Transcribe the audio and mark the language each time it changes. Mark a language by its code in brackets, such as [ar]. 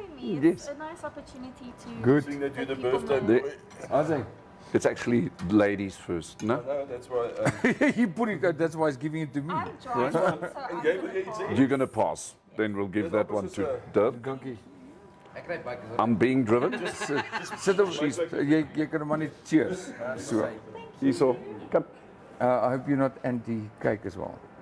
[en] It's a nice opportunity to. Good. That you're the Thank you for birthday my- boy. I think. It's actually ladies first, no? No, that's why. He put it, that's why he's giving it to me. I'm driving, so I'm [af] Jy wil iets sê? [en] You're going to pass. Then we'll give that one to Dirk. [af] Dankie. [en] I'm being driven. [af] Sit op, jy kan hom maar net cheers. [en] So. [af] Hierso. [en] Come. I hope you're not anti-cake as well.